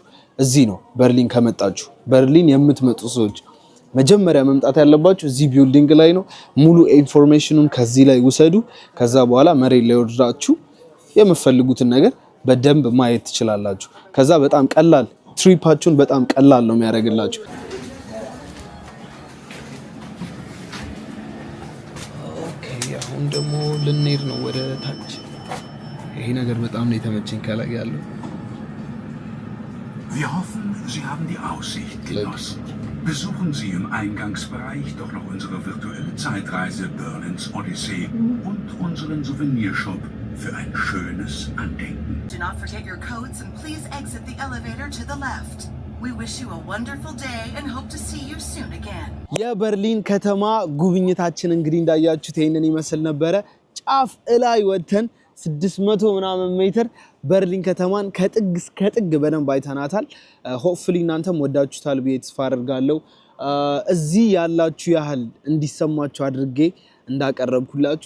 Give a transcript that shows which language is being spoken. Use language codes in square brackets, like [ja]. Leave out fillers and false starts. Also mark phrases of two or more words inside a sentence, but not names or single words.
[am] እዚህ ነው። በርሊን ከመጣችሁ በርሊን የምትመጡ ሰዎች መጀመሪያ መምጣት ያለባችሁ እዚህ ቢልዲንግ ላይ ነው። ሙሉ ኢንፎርሜሽኑን ከዚህ ላይ ውሰዱ። ከዛ በኋላ መሬት ላይ ወርዳችሁ የምትፈልጉትን ነገር በደንብ ማየት ትችላላችሁ። ከዛ በጣም ቀላል ትሪፓችሁን በጣም ቀላል ነው የሚያደርግላችሁ። ኦኬ አሁን ደግሞ ልንሄድ ነው ወደ ታች። ይሄ ነገር በጣም ነው የተመቸኝ ከላይ ያለው። [de] Wir hoffen, Sie haben die Aussicht genossen. Besuchen Sie im Eingangsbereich doch noch unsere virtuelle Zeitreise Berlins Odyssee und unseren Souvenirshop für ein schönes Andenken. [en] Do not forget your codes and please exit the elevator to the left. We wish you a wonderful day and hope to see you soon again. [am] የበርሊን ከተማ ጉብኝታችን እንግዲህ እንዳያችሁት ይሄንን ይመስል ነበረ። ጫፍ እላይ ወተን 600 ምናምን ሜትር በርሊን ከተማን ከጥግ እስከ ጥግ በደንብ አይተናታል። ሆፕፉሊ እናንተም ወዳችሁታል ብዬ ተስፋ አደርጋለሁ። እዚህ ያላችሁ ያህል እንዲሰማችሁ አድርጌ እንዳቀረብኩላችሁ